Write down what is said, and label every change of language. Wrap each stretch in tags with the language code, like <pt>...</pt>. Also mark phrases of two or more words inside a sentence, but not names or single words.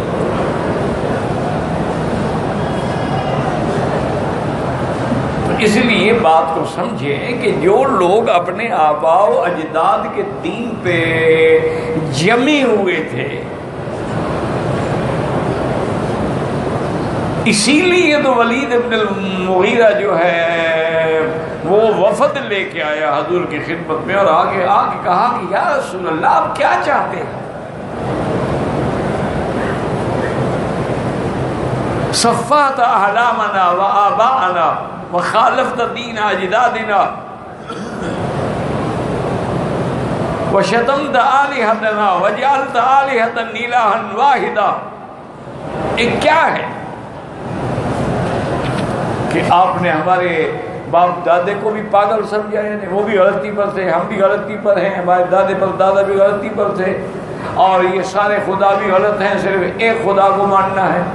<ur>تو اس لیے بات کو سمجھیں کہ جو لوگ اپنے آباء و اجداد کے دین پہ جمے ہوئے تھے، اسی لیے تو ولید ابن المغیرہ جو ہے وہ وفد لے کے آیا حضور کی خدمت میں، اور آگے کہا کہ</ur> <ar>یا رسول اللہ</ar> <ur>آپ کیا چاہتے ہیں؟</ur> <ar>صفات احلامنا و آباءنا و خالفت دین اجدادنا و شتمت آلہتنا و جعلت آلہتا الہا واحدا۔</ar> <ur>یہ کیا ہے کہ آپ نے ہمارے باپ دادے کو بھی پاگل سمجھا ہے، وہ بھی غلطی پر تھے، ہم بھی غلطی پر ہیں، ہمارے دادے پر دادا بھی غلطی پر تھے، اور یہ سارے خدا بھی غلط ہیں، صرف ایک خدا کو ماننا ہے۔</ur>